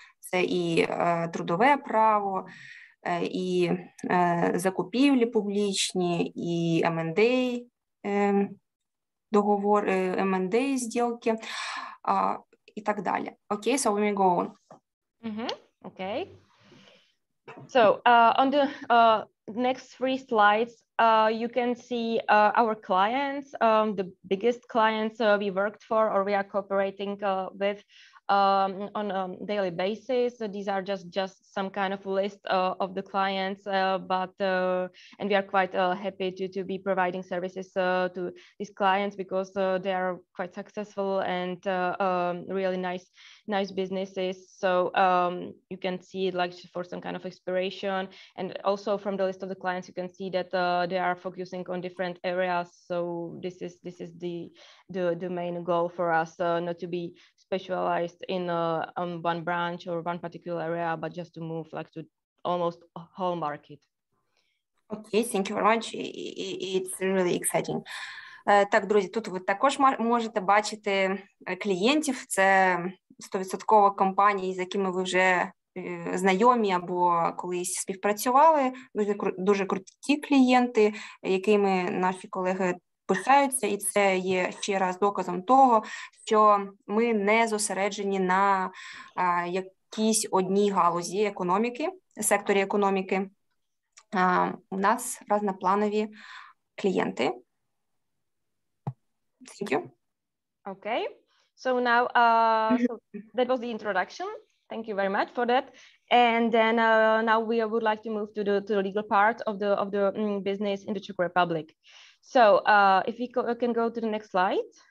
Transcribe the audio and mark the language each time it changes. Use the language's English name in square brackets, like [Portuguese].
[Ukrainian] Це і трудове право, і закупівлі публічні, і M&A, договори, M&A зділки, і так далі. [English] Окей, so we may go on. Okay. So on the next 3 slides, you can see our clients, the biggest clients we worked for or we are cooperating with on a daily basis. So these are just some kind of list of the clients, and we are quite happy to be providing services to these clients because they are quite successful and really nice businesses. So you can see like for some kind of inspiration, and also from the list of the clients you can see that they are focusing on different areas. So this is the main goal for us, not to be specialized in one branch or one particular area, but just to move like to almost a whole market. Okay, thank you very much. It's really exciting. [Ukrainian] Так, друзі, тут ви також можете бачити клієнтів. Це 100% компанії, з якими ви вже знайомі або колись співпрацювали. Дуже круті клієнти, якими наші колеги пишаються, і це є ще раз доказом того, що ми не зосереджені на якійсь одній галузі економіки, секторі економіки. У нас різнопланові клієнти. [English] Thank you. Okay, so now so that was the introduction. Thank you very much for that. And then now we would like to move to the legal part of the business in the Czech Republic. So if we can go to the next slide.